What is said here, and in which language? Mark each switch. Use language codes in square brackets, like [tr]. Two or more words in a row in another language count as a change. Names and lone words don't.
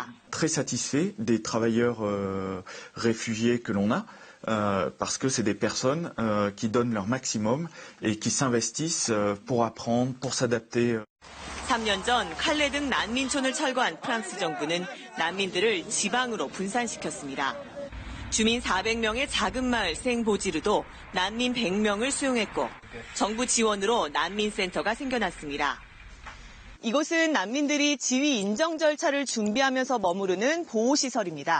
[fr] Très satisfait des travailleurs réfugiés que l'on a, parce que c'est des personnes qui donnent leur maximum et qui s'investissent pour apprendre, pour s'adapter. [ko] 3년 전 칼레 등 난민촌을 철거한 프랑스 정부는 난민들을 지방으로 분산시켰습니다. 주민 400명의 작은 마을 생보지르도 난민 100명을 수용했고 정부 지원으로 난민센터가 생겨났습니다. 이곳은 난민들이 지위 인정 절차를 준비하면서 머무르는 보호시설입니다.